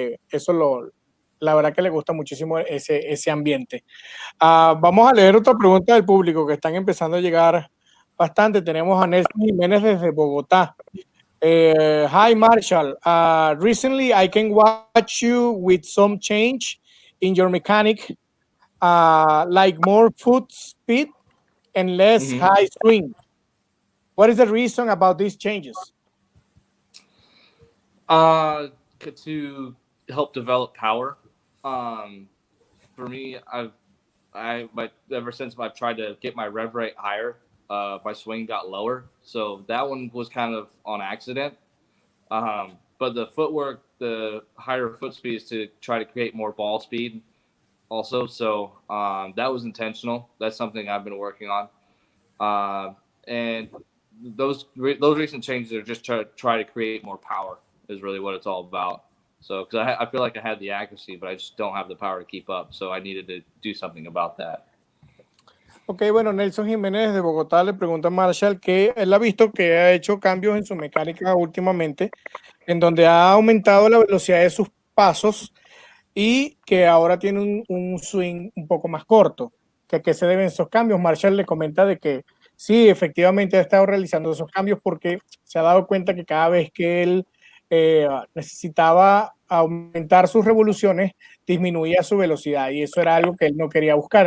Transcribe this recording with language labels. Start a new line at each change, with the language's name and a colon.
Spanish: porque la verdad que le gusta muchísimo ese ambiente. Vamos a leer otra pregunta del público que están empezando a llegar bastante. Tenemos a Nelson Jiménez desde Bogotá.
English: Hi Marshall, recently I can watch you with some change in your mechanic, like more foot speed and less high swing. What is the reason about these changes? To help develop power. For me, ever since I've tried to get my rev rate higher, my swing got lower. So that one was kind of on accident. But the footwork, the higher foot speed is to try to create more ball speed also. So that was intentional. That's something I've been working on. And those recent changes are just try to create more power is really what it's all about. So, because I feel like I had the accuracy, but I just don't have the power to keep up. So I needed to do something about that.
Spanish: Ok, bueno, Nelson Jiménez de Bogotá le pregunta a Marshall que él ha visto que ha hecho cambios en su mecánica últimamente, en donde ha aumentado la velocidad de sus pasos y que ahora tiene un swing un poco más corto. ¿Que a qué se deben esos cambios? Marshall le comenta de que sí, efectivamente ha estado realizando esos cambios porque se ha dado cuenta que cada vez que él necesitaba aumentar sus revoluciones, disminuía su velocidad y eso era algo que él no quería buscar.